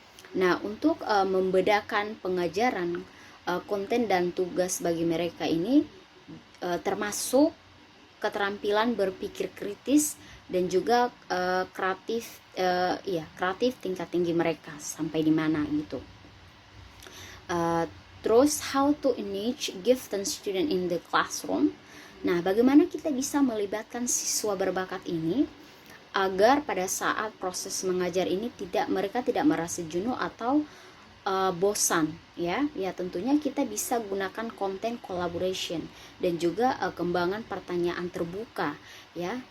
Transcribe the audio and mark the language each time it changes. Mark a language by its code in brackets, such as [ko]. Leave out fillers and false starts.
[id] Nah, untuk membedakan pengajaran, konten dan tugas bagi mereka ini termasuk keterampilan berpikir kritis dan juga kreatif tingkat tinggi mereka sampai di mana gitu. Terus [en] how to engage gifted student in the classroom. [id] Nah, bagaimana kita bisa melibatkan siswa berbakat ini agar pada saat proses mengajar ini mereka tidak merasa jenuh atau bosan ya. Tentunya kita bisa gunakan konten collaboration dan juga kembangan pertanyaan terbuka ya.